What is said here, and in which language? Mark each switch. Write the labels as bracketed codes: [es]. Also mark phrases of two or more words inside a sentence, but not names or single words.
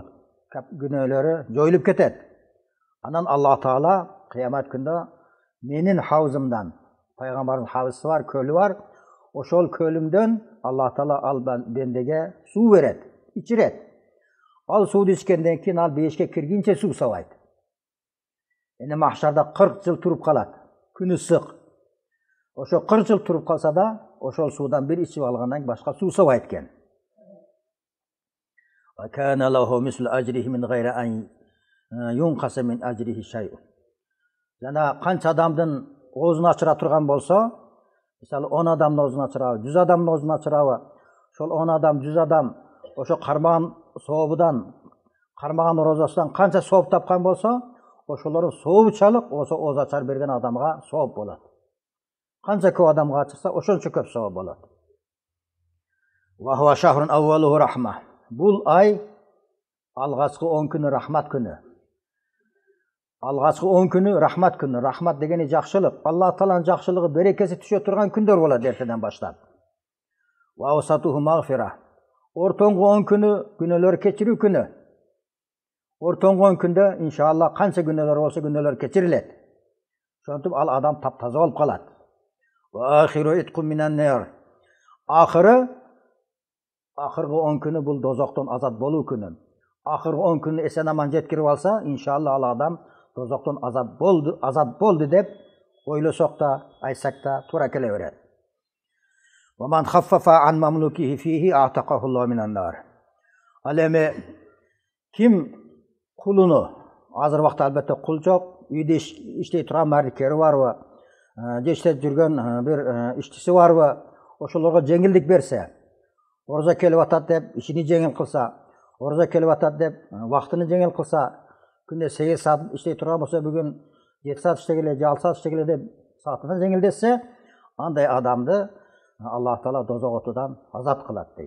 [ky] Күнөөлөрү жоюлуп кетет. Анан Алла Таала кыямат күндө менин хавзымдан, пайгамбардын хавзысы бар, көлү бар, ошол көлүмдөн Алла Таала ал бендеге суу берет, ичирет. Ал сууду ичкенден кийин ал бейишке киргенче суу сабайт. Эне махшарда 40 жыл туруп калат, күнү ысык. Ошо 40 жыл туруп калса да, ошол суудан бир ичип алгандан башка суу сабайт экен. [ar] وكان له مثل أجره من غير أن ينقص من أجره شيء. [ky] Жана канча адамдын оозун ачыра турган болсо, мисалы 10 адамдын оозун ачырабы, 100 адамдын оозун ачырабы, ошол 10 адам, 100 адам ошо кармаган сообудан, кармаган орозосунан канча сооп тапкан болсо, ошолордун сообучалык ошо ооз ачар берген адамга сооп болот. Канча көп адамга ачырса, ошончо көп сооп болот. [ar] وهو شهر أوله رحمة. [ky] Бул ай алгачкы 10 күнү рахмат күнү. Алгачкы 10 күнү рахмат күнү. Рахмат дегени жакшылык. Алла Тааланын жакшылыгы, берекеси түшө турган күндөр болот эртеден баштап. [ar] وأوسطه مغفرة. [ky] Ортоңгу 10 күнү күнөөлөр кечирүү күнү. Ортоңгу 10 күндө иншалла канча күнөөлөр болсо күнөөлөр кечирилет. Ошентип ал адам таптаза болуп калат. [ar] وآخره عتق من النار. [ky] Акыркы 10 күнү бул дозоктон азат болуу күнү. Акыркы 10 күнү эсен аман жеткирип алса, иншалла ал адам дозоктон азат болду деп ойлосок да, айтсак да туура келе берет. [ar] ومن خفف عن مملوكه فيه أعتقه الله من النار. [ky] Ал эми ким кулуну, азыр убакта албетте кул жок, үйдө иштей турган мардикери барбы, же иштеп жүргөн бир иштчиси барбы, ошолорго жеңилдик берсе, орозо келип атат деп ишини жеңил кылса, орозо келип атат деп вактыны жеңил кылса, күндө 8 саат иштей турган болсо бүгүн 7 саат иштегиле, 6 саат иштегиле деп саатына жеңилдетсе, андай адамды Алла Таала дозок отудан азат кылат дейт.